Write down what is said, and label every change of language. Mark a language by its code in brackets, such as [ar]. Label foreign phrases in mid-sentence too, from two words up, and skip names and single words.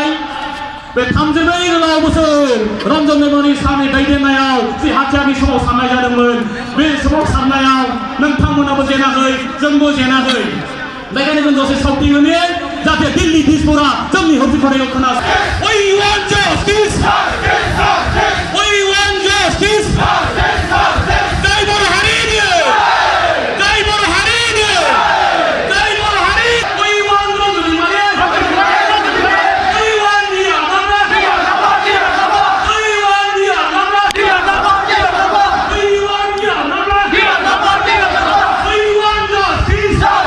[brx] बे 32 गोलाव बोसोर रन्जन दैमारिनि सारनि दैदेननायाव जि हाथियारनि समाव सारनाय जादोंमोन, बे समाव सारनायाव नोंथांमोनाबो जेनाखै, जोंबो जेनाखै। बेखायनो जों दसे सावथि होनो जाहाथे दिल्ली दिसपुरा जोंनि हरफिफारियाव खोनासं। [en] We want justice. We want justice. [brx] जय बर' हारिनि जय बर' हारिनि जय बर' हारि। [en] We want रन्जन दैमारि। We want दिया नामरा। We want दिया नामरा। We want दिया नामरा। We want justice.